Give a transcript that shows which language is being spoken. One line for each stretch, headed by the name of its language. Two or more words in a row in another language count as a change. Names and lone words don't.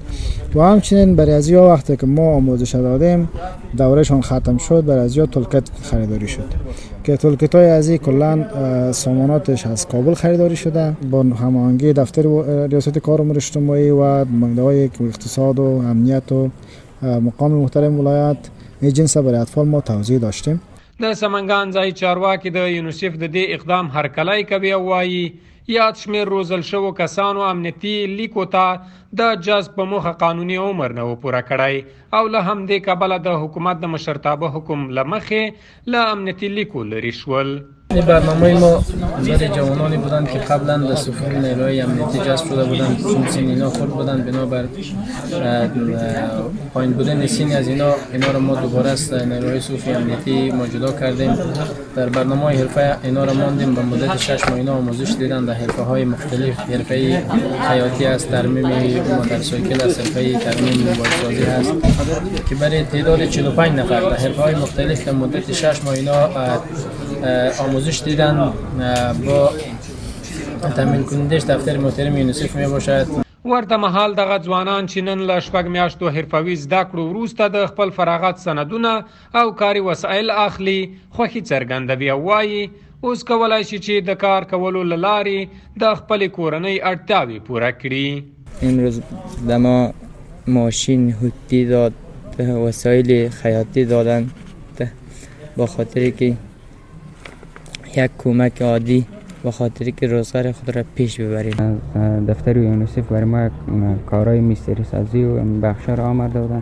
Persian: و همچنین برای ازیا وقتی که ما آموزش دادیم دورهشان ختم شد برای ازیا تولکت خریداری شد که تولکت های از این کلا ساماناتش از کابل خریداری شده با هماهنگی دفتر ریاست کار امور اجتماعی و مقدمای اقتصاد و امنیت و مقام محترم ولایت این جنس برای اطفال ما توزیع داشتیم.
Pashto: د سمنګان ځای چارواکي د یونیسف د دې اقدام هرکلی کوي او وایي یاد شمیر روزل شوو کسانو امنیتي لیکو ته د جذب په موخه قانوني عمر نه و پوره کړی او له همدې کبله د حکومت د مشرتابه حکم له مخې له امنیتي لیکو لرې شول.
Persian: این برنامه ما برای جوانانی بودند که قبلا به صفوف نیروهای امنیتی جذب شده بودند، چون سن اینا خرد بودند بنابر پایین بودن سن از اینا را ما دوباره از نیروهای صفوف امنیتی ما جدا کردیم. در برنامه حرفه اینا را ماندیم به مدت 6 ماه اینا آموزش دیدن در حرفه های مختلف، حرفه خیاطی است، ترمیم موتورسایکل است، حرفه ترمیم موبایل سازی است که برای تعداد 45 نفر در حرفه های مختلف در مدت 6 ماه اینا آموزش دیدن با تامین کنندش دفتر محترم یونیسف می باشد.
Pashto: ورته مهال دغه ځوانان چې نن له 6 میاشتو حرفوي زده کړو وروسته د خپل فراغت سندونه او کاري وسایل اخلي خوښي څرګندوي او وایي اوس کولی شي چې د کار کولو له لارې د خپلې کورنۍ اړتیاوې پوره کړي.
Persian: امروز به ما ماشین هوتی داد، وسایل خیاطی دادن با خاطر که یک کمک عادی به خاطری که روزگار خود را پیش ببریم. دفتر یونیسف برای ما کارهای میستری سازی و بخش را آمده بودن.